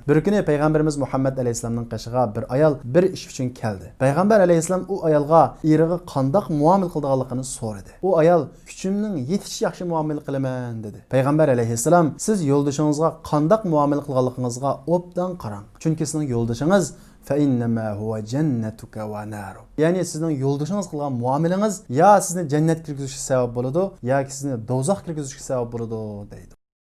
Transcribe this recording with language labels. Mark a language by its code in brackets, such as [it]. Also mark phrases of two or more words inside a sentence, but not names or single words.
[uz] Bir kuni payg'ambarimiz Muhammad alayhisolamning qishig'a bir ayol bir ish uchun keldi. Payg'ambar alayhisolam u ayolga eriga qandoq muomala qilganligini so'radi. U ayol kuchimning yetish yaxshi muomala qilaman dedi. Payg'ambar alayhissalom siz yo'ldoshingizga qandoq muomala qilganligingizga obdan qarang. Chunki sizning yo'ldoshingiz [ar] فإنما هو جنتك ونارك. [uz] Ya'ni sizning yo'ldoshingiz qilgan muomalangiz ya sizni jannatga kirgizishga sabab bo'ladi, yoki sizni do'zaxga kirgizishga sabab bo'ladi deydi.